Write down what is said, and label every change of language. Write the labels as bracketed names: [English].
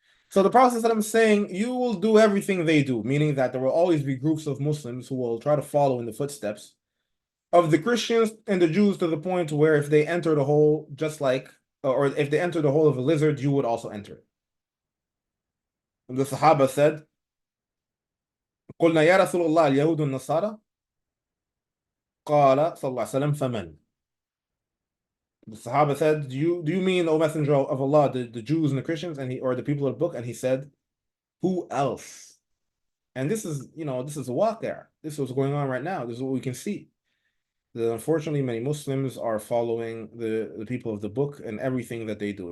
[English] So the process that I'm saying, you will do everything they do, meaning that there will always be groups of Muslims who will try to follow in the footsteps of the Christians and the Jews, to the point where if they enter the hole, or if they enter the hole of a lizard, you would also enter it. And the Sahaba said, [Arabic] قلنا يا رسول الله اليهود والنصارى قال صلى الله عليه وسلم فمن. [English] The Sahaba said, do you mean, O Messenger of Allah, the Jews and the Christians, or the people of the book? And he said, who else? And this is a walk there. This is what's going on right now. This is what we can see. that unfortunately many Muslims are following the people of the book and everything that they do.